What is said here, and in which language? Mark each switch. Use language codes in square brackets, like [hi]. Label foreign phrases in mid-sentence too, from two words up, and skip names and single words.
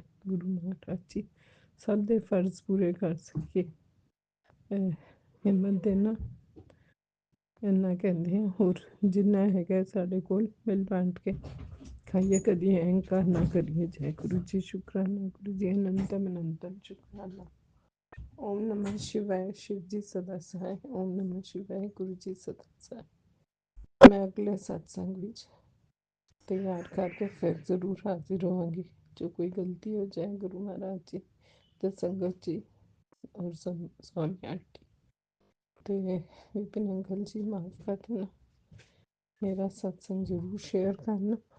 [pa] ਗੁਰੂ ਮਹਾਰਾਜ ਜੀ ਸਭ ਦੇ ਫਰਜ਼ ਪੂਰੇ ਕਰ ਸਕੀਏ, ਹਿੰਮਤ ਦੇਣਾ ਇੰਨਾ ਕਹਿੰਦੇ ਹਾਂ। ਹੋਰ ਜਿੰਨਾ ਹੈਗਾ ਸਾਡੇ ਕੋਲ ਮਿਲ ਬਾਂਟ ਕੇ ਖਾਈਏ, ਕਦੀ ਅਹੰਕਾਰ ਨਾ ਕਰੀਏ। ਜੈ ਗੁਰੂ ਜੀ, ਸ਼ੁਕਰਾਨਾ ਗੁਰੂ ਜੀ, ਅਨੰਤਮ ਅਨੰਤਮ ਸ਼ੁਕਰਾਨਾ। [hi] ओम नमः शिवाय, शिव जी सदा सहाय। ओम नमः शिवाय, गुरु जी सदा सहाय। [pa] ਮੈਂ ਅਗਲੇ ਸਤਸੰਗ ਵਿੱਚ ਤਿਆਰ ਕਰਕੇ ਫਿਰ ਜ਼ਰੂਰ ਹਾਜ਼ਰ ਹੋਵਾਂਗੀ। ਜੋ ਕੋਈ ਗਲਤੀ ਹੋ ਜਾਏ ਗੁਰੂ ਮਹਾਰਾਜ ਜੀ ਤੇ ਸੰਗਤ ਜੀ ਔਰ स्वामी आंटी ਤੇ ਵਿਪਿਨ ਅੰਕਲ ਜੀ ਮਾਫ ਕਰ ਦੇਣਾ। ਮੇਰਾ ਸਤਸੰਗ ਜ਼ਰੂਰ ਸ਼ੇਅਰ ਕਰਨਾ।